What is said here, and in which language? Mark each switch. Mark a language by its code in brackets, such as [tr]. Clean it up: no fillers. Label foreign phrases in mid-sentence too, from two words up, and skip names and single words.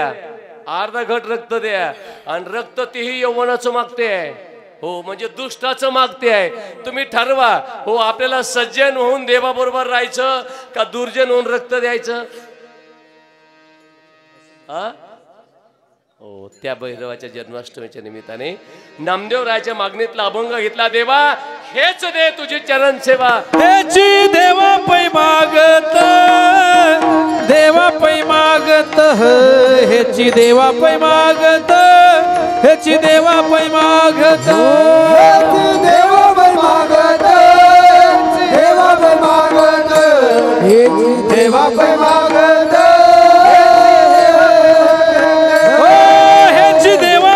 [mr] द्या आणि रक्त तेही यौवनाचं मागते हो म्हणजे दुष्टाचं मागते आहे तुम्ही ठरवा हो आपल्याला सज्जन होऊन देवाबरोबर राहायचं का दुर्जन होऊन रक्त द्यायचं हो त्या भैरवाच्या जन्माष्टमीच्या निमित्ताने नामदेवरायाच्या मागणीतला अभंग घेतला देवा हेच दे तुझी चरण सेवा हेची देवा पै मागत हेची देवा पै मागत हेची देवा पै मागत देवा पै मागत देवा पै मागत हेची देवा पै मागत हेची देवा